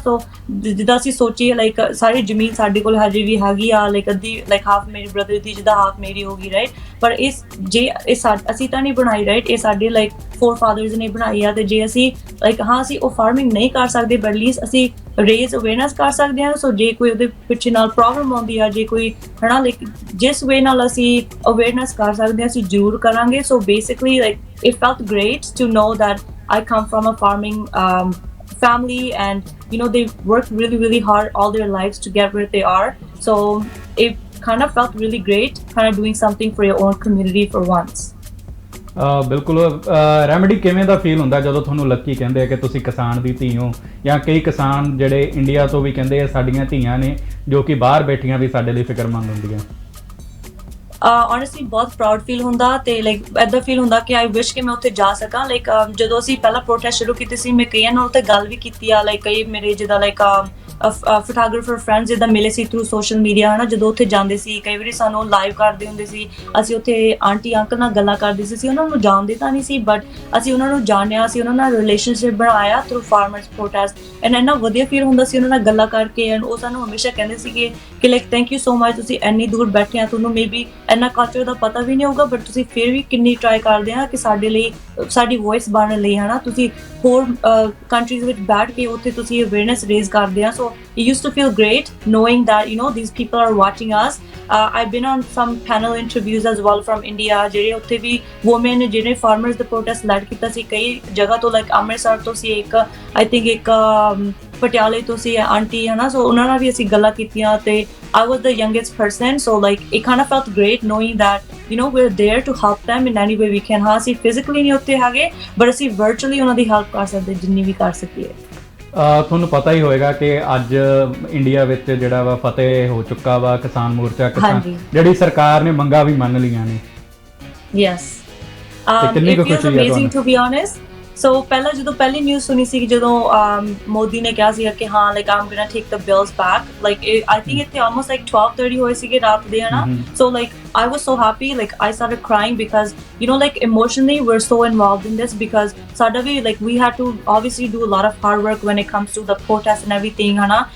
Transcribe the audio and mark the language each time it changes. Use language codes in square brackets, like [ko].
[pa] ਸੋ ਜਿੱਦਾਂ ਅਸੀਂ ਸੋਚੀਏ ਲਾਈਕ ਸਾਰੀ ਜ਼ਮੀਨ ਸਾਡੇ ਕੋਲ ਹਜੇ ਵੀ ਹੈਗੀ ਆ, ਲਾਈਕ ਅੱਧੀ ਲਾਈਕ ਹਾਫ ਮੇਰੇ ਬ੍ਰਦਰ ਦੀ ਜਿੱਦਾਂ ਹਾਫ ਮੇਰੀ ਹੋ ਗਈ, ਰਾਈਟ, ਪਰ ਅਸੀਂ ਤਾਂ ਨਹੀਂ ਬਣਾਈ, ਰਾਈਟ, ਇਹ ਸਾਡੇ ਲਾਈਕ ਫੋਰਫਾਦਰਸ ਨੇ ਬਣਾਈ ਆ, ਤੇ ਜੇ ਅਸੀਂ ਲਾਈਕ ਹਾਂ ਅਸੀਂ ਉਹ ਫਾਰਮਿੰਗ ਨਹੀਂ ਕਰ ਸਕਦੇ ਬਟ ਐਟਲੀਸਟ ਅਸੀਂ ਰੇਜ਼ ਅਵੇਅਰਨੈਸ ਕਰ ਸਕਦੇ ਹਾਂ। ਸੋ ਜੇ ਕੋਈ ਉਹਦੇ ਪਿੱਛੇ ਨਾਲ ਪ੍ਰੋਬਲਮ ਆਉਂਦੀ ਆ, ਜੇ ਕੋਈ ਹੈ ਨਾ ਲਾਈਕ ਜਿਸ ਵੇ ਨਾਲ ਅਸੀਂ ਅਵੇਅਰਨੈਸ ਕਰ ਸਕਦੇ ਹਾਂ ਅਸੀਂ ਜ਼ਰੂਰ ਕਰਾਂਗੇ। [en] So basically like it felt great to know that I come from a farming family, and they worked really hard all their lives to get where they are, so it kind of felt really great kind of doing something for your own community for once। [pa] ਬਿਲਕੁਲ। Remedy ਕਿਵੇਂ ਦਾ feel ਹੁੰਦਾ ਜਦੋਂ ਤੁਹਾਨੂੰ Lucky ਕਹਿੰਦੇ ਆ ਕਿ ਤੁਸੀਂ ਕਿਸਾਨ ਦੀ ਧੀ ਹੋ, ਜਾਂ ਕਈ ਕਿਸਾਨ ਜਿਹੜੇ ਇੰਡੀਆ ਤੋਂ ਵੀ ਕਹਿੰਦੇ ਆ ਸਾਡੀਆਂ ਧੀਆਂ ਨੇ ਜੋ ਕਿ ਬਾਹਰ ਬੈਠੀਆਂ ਵੀ ਸਾਡੇ ਲਈ ਫਿਕਰਮੰਦ ਹੁੰਦੀਆਂ? honestly ਬਹੁਤ ਪ੍ਰਾਊਡ ਫੀਲ ਹੁੰਦਾ ਤੇ ਲਾਈਕ ਐਦਾਂ ਫੀਲ ਹੁੰਦਾ ਕਿ ਆਈ ਵਿਸ਼ ਕਿ ਮੈਂ ਉੱਥੇ ਜਾ ਸਕਾਂ ਲਾਈਕ ਜਦੋਂ ਅਸੀਂ ਪਹਿਲਾਂ ਪ੍ਰੋਟੈਸਟ ਸ਼ੁਰੂ ਕੀਤੀ ਸੀ ਮੈਂ ਕਈਆਂ ਨਾਲ ਉੱਥੇ ਗੱਲ ਵੀ ਕੀਤੀ ਆ ਲਾਈਕ ਕਈ ਮੇਰੇ ਜਿੱਦਾਂ ਲਾਈਕ ਫੋਟੋਗ੍ਰਾਫਰ ਫਰੈਂਡਸ ਜਿੱਦਾਂ ਮਿਲੇ ਸੀ ਥਰੂ ਸੋਸ਼ਲ ਮੀਡੀਆ ਹੈ ਨਾ ਜਦੋਂ ਉੱਥੇ ਜਾਂਦੇ ਸੀ ਕਈ ਵਾਰੀ ਸਾਨੂੰ ਲਾਈਵ ਕਰਦੇ ਹੁੰਦੇ ਸੀ ਅਸੀਂ ਉੱਥੇ ਆਂਟੀ ਅੰਕਲ ਨਾਲ ਗੱਲਾਂ ਕਰਦੇ ਸੀ ਉਹਨਾਂ ਨੂੰ ਜਾਣਦੇ ਤਾਂ ਨਹੀਂ ਸੀ ਬਟ ਅਸੀਂ ਉਹਨਾਂ ਨੂੰ ਜਾਣਿਆ ਸੀ ਉਹਨਾਂ ਨਾਲ ਰਿਲੇਸ਼ਨਸ਼ਿਪ ਬਣਾਇਆ ਥਰੂ ਫਾਰਮਰਸ ਪ੍ਰੋਟੈਸਟ ਐਂਡ ਇੰਨਾ ਵਧੀਆ ਫੀਲ ਹੁੰਦਾ ਸੀ ਉਹਨਾਂ ਨਾਲ ਗੱਲਾਂ ਕਰਕੇ ਐਂਡ ਉਹ ਸਾਨੂੰ ਹਮੇਸ਼ਾ ਕਹਿੰਦੇ ਸੀਗੇ ਕਿ like thank you so much ਤੁਸੀਂ ਇੰਨੀ ਦੂਰ ਬੈਠੇ ਆ ਤੁਹਾਨੂੰ ਮੇਬੀ ਇੰਨਾ ਕਲਚਰ ਦਾ ਪਤਾ ਵੀ ਨਹੀਂ ਹੋਊਗਾ ਬਟ ਤੁਸੀਂ ਫਿਰ ਵੀ ਕਿੰਨੀ ਟਰਾਈ ਕਰਦੇ ਆ ਕਿ ਸਾਡੇ ਲਈ ਸਾਡੀ ਵੌਇਸ ਬਣਨ ਲਈ ਹੈ ਨਾ ਤੁਸੀਂ ਹੋਰ ਕੰਟਰੀਜ਼ ਵਿੱਚ ਬੈਠ ਕੇ ਉੱਥੇ ਤੁਸੀਂ ਅਵੇਅਰਨੈਸ ਰੇਜ਼ ਕਰਦੇ ਆ ਸੋ [en] it used to feel great knowing that you know these people are watching us. I've been on some panel interviews as well from India [pa] ਜਿਹੜੇ ਉੱਥੇ ਵੀ [en] women ਜਿਹੜੇ farmers the protest led [pa] ਕੀਤਾ ਸੀ ਕਈ ਜਗ੍ਹਾ ਤੋਂ like Amritsar ਤੋਂ ਸੀ ਇੱਕ [en] I think [pa] ਇੱਕ ਪਟਿਆਲੇ ਤੋਂ ਸੀ ਆਂਟੀ ਹੈ ਨਾ ਸੋ ਉਹਨਾਂ ਨਾਲ ਵੀ ਅਸੀਂ ਗੱਲਾਂ ਕੀਤੀਆਂ ਤੇ [en] I was the youngest person so like it kind of felt great knowing that you know we're there to help them in any way we can ਹਾਂ ਅਸੀਂ physically [pa] ਨਹੀਂ ਉੱਥੇ ਹੈਗੇ [en] but ਅਸੀਂ virtually [pa] ਉਹਨਾਂ ਦੀ [en] help [pa] ਕਰ ਸਕਦੇ ਜਿੰਨੀ ਵੀ ਕਰ ਸਕੀਏ। ਤੁਹਾਨੂੰ ਪਤਾ ਹੀ ਹੋਏਗਾ ਕਿ ਅੱਜ ਇੰਡੀਆ ਵਿੱਚ ਜਿਹੜਾ ਵਾ ਫਤਿਹ ਹੋ ਚੁੱਕਾ ਵਾ ਕਿਸਾਨ ਮੋਰਚਾ ਕਿਸਾਨ ਜਿਹੜੀ ਸਰਕਾਰ ਨੇ ਮੰਗਾਂ ਵੀ ਮੰਨ ਲਈਆਂ ਨੇ। [en] yes it feels amazing to be honest so [pa] ਪਹਿਲਾਂ ਜਦੋਂ ਪਹਿਲੀ ਨਿਊਜ਼ ਸੁਣੀ ਸੀ ਜਦੋਂ ਮੋਦੀ ਨੇ ਕਿਹਾ ਸੀਗਾ ਕਿ ਹਾਂ like Aam going to take the bills back like I think ਇੱਥੇ ਆਲਮੋਸਟ ਲਾਈਕ 12:30 ਹੋਏ ਸੀਗੇ ਰਾਤ ਦੇ ਹਨਾ [en] so like I was so happy like I started crying because you know like emotionally we're so involved in this because [pa] sada vi [en] like we had to obviously do a lot of hard work when it comes to the protest and everything hana